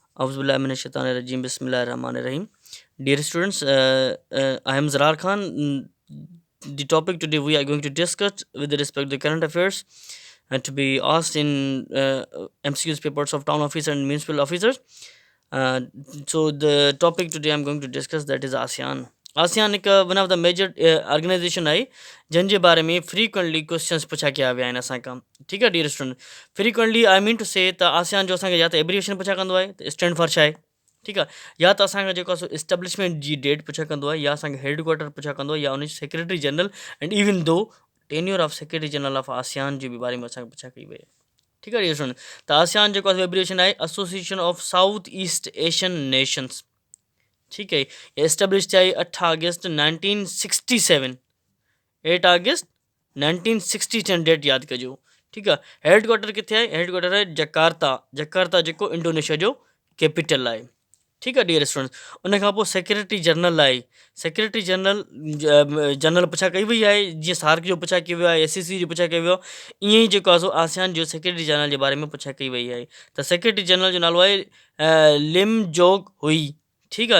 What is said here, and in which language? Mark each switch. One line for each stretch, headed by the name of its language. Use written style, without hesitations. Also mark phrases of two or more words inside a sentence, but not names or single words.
Arabic: أعوذ بالله من الشيطان الرجيم. بسم الله الرحمن الرحيم.
English: Dear students, I am Zarar Khan. The topic today we are going to discuss with respect to the current affairs and to be asked in MCQs papers of town officer and municipal officers. Uh, so the topic today I'm going to discuss that is ASEAN.
Sindhi: ASEAN एक
English: one of the major organization
Sindhi: आहे जंहिंजे बारे में
English: frequently questions
Sindhi: पुछा कया विया आहिनि असां खां. ठीकु आहे
English: dear student. frequently I mean to say
Sindhi: त आसियान जो असांखे या त एब्रिविएशन पुछा कंदो आहे त
English: stand for
Sindhi: छा आहे. ठीकु आहे. या त असांखे जेको आहे इस्टेब्लिशमेंट जी डेट पुछा कंदो आहे या असांखे हेडक्वार्टर पुछा कंदो आहे या उनजी
English: secretary general and even though tenure of secretary general of ASEAN
Sindhi: जे बि बारे में असांखे पुछा कई वई आहे. ठीकु आहे
English: dear student.
Sindhi: त आसियान जेको आहे एब्रिविएशन आहे एसोसिएशन ऑफ साउथ ईस्ट एशियन नेशंस.
Urdu: ٹھیک ہے.
Sindhi: एस्टेब्लिश थिया 8 अगस्त 1967. 8 अगस्त 1967 डेट याद कजो.
Urdu: ٹھیک ہے.
Sindhi: हेडक्वार्टर किथे है? हेडक्वार्टर है जकार्ता. जकार्ता जेको इंडोनेशिया जो कैपिटल है.
Urdu: ٹھیک ہے
English: dear students.
Sindhi: उन खां पोइ
English: secretary general
Sindhi: आहे.
English: secretary general
Sindhi: पुछा कई वई आहे जीअं सार्क जो पुछा कयो वियो आहे, SCC जो पुछा कयो वियो आहे, ईअं ई जेको आहे आसियान जो
English: secretary general
Sindhi: जे बारे में पुछा कई वई आहे. त
English: secretary general
Sindhi: जो नालो आहे लिम जोग हुई. ठीकु आहे.